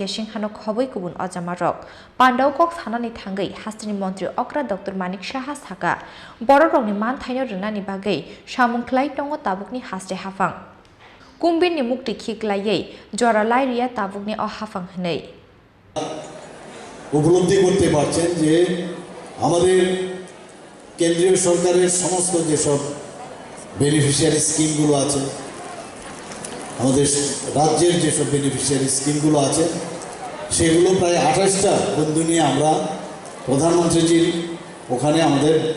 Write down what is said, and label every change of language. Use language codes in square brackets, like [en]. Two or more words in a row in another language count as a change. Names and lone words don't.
[trp] Singhanok hoboi kubun ajamarok Pandao kok thanani thangai Hasteni Mantri Okra Dr. Manik Saha saka Borokrongni manthaino rwnani bagai samung khlai tongo tabukni Haste Haphang kumbirni mukti khiklaiui joralai ria tabukni o Haphang hnei [bn] উপলব্ধি করতে পারছেন যে আমাদের কেন্দ্রীয় সরকারের সমস্ত যেসব বেনিফিশিয়ারি স্কিমগুলো আছে আমাদের রাজ্যের যেসব বেনিফিশিয়ারি স্কিমগুলো আছে সেগুলো প্রায় 28টা বন্ধু নিয়ে আমরা প্রধানমন্ত্রীজির ওখানে আমাদের